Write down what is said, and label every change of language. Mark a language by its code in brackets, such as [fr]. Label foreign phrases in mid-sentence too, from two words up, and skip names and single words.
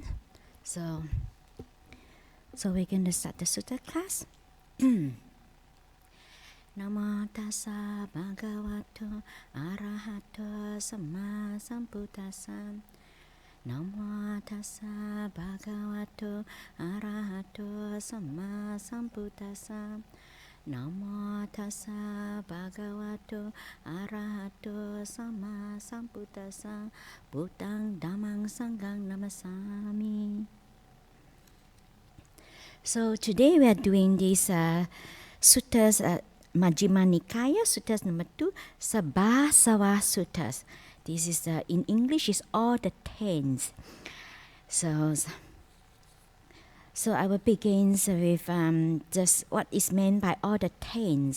[en] So we're going to start the sutta class. [pi] Namo tassa bhagavato arahato samma sambuddhassa. Namo tassa bhagavato arahato samma sambuddhassa. Namo tassa bhagavato arahato samma sambuddhassa. Buddhang dhammang sanghang namasami. [en] So today we are doing these suttas, Majhima Nikaya, suttas number 2, Sabbasava Suttas. This is in English is all the Taints. So I will begin with just what is meant by all the Taints.